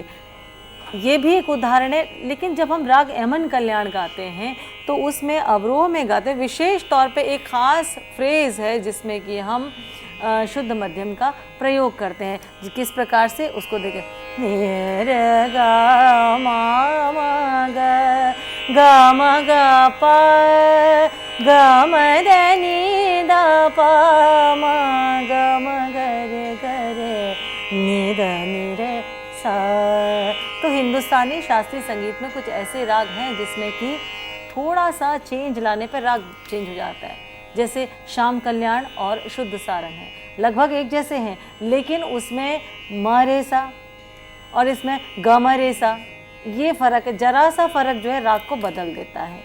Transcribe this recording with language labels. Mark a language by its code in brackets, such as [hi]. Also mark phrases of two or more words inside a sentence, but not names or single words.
[hi] ये भी एक उदाहरण है। लेकिन जब हम राग यमन कल्याण गाते हैं तो उसमें अवरोह में गाते हैं, विशेष तौर पे एक ख़ास फ्रेज़ है जिसमें कि हम शुद्ध मध्यम का प्रयोग करते हैं। किस प्रकार से उसको देखें, रे गा मा ग गा म ग प ग म द नि द प म ग म ग रे नि द नि रे सा। तो हिंदुस्तानी शास्त्रीय संगीत में कुछ ऐसे राग हैं जिसमें कि थोड़ा सा चेंज लाने पर राग चेंज हो जाता है। जैसे श्याम कल्याण और शुद्ध सारंग है, लगभग एक जैसे हैं, लेकिन उसमें म रे सा और इसमें ग म रे सा, ये फ़र्क है, जरा सा फ़र्क जो है राग को बदल देता है।